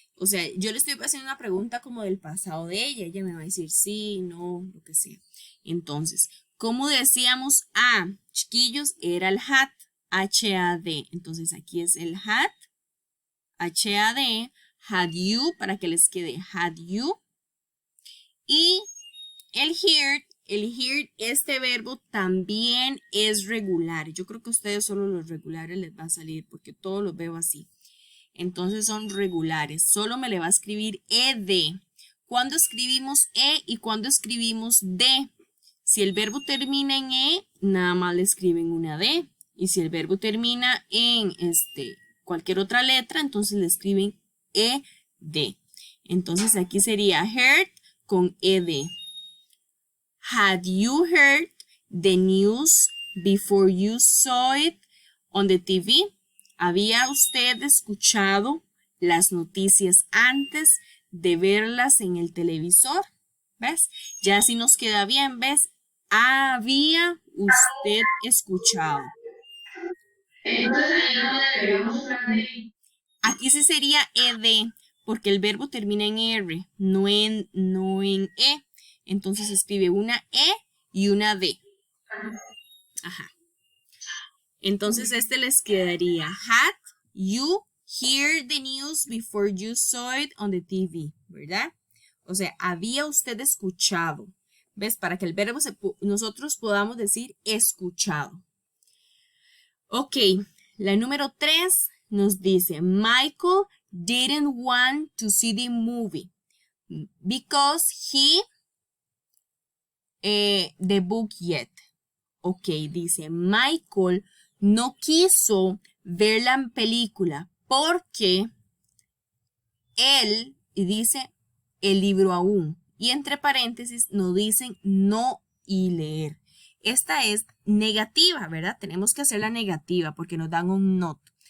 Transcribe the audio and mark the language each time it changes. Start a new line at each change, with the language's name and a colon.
Spanish: O sea, yo le estoy haciendo una pregunta como del pasado de ella. Ella me va a decir sí, no, lo que sea. Entonces, ¿cómo decíamos chiquillos? Era el hat.
English: H-A-D.
Spanish: Entonces aquí es el had, H-A-D, had you, para que les quede had you. Y el heard, este verbo también es regular. Yo creo que a ustedes solo los regulares les va a salir porque todos los veo así. Entonces son regulares. Solo me le va a escribir ed. ¿Cuándo escribimos e y cuándo escribimos d? Si el verbo termina en e, nada más le escriben una d. Y si el verbo termina en cualquier otra letra, entonces le escriben ed. Entonces aquí sería heard con ed.
English: Had you heard the news before you saw it on the TV?
Spanish: ¿Había usted escuchado las noticias antes de verlas en el televisor? ¿Ves? Ya así nos queda bien, ¿ves? Había usted escuchado. Entonces ahí no deberíamos usar de. Aquí sí sería ed, porque el verbo termina en r, no en e. Entonces escribe una e y una d. Ajá. Entonces les quedaría
English: had you heard the news before you saw it on the TV,
Spanish: ¿verdad? O sea, había usted escuchado. ¿Ves? Para que el verbo nosotros podamos decir escuchado. Ok, la número 3 nos dice,
English: Michael didn't want to see the movie because he the book yet.
Spanish: Ok, dice, Michael no quiso ver la película porque él, y dice, el libro aún. Y entre paréntesis nos dicen no y leer. Esta es negativa, ¿verdad? Tenemos que hacer la negativa porque nos dan un not.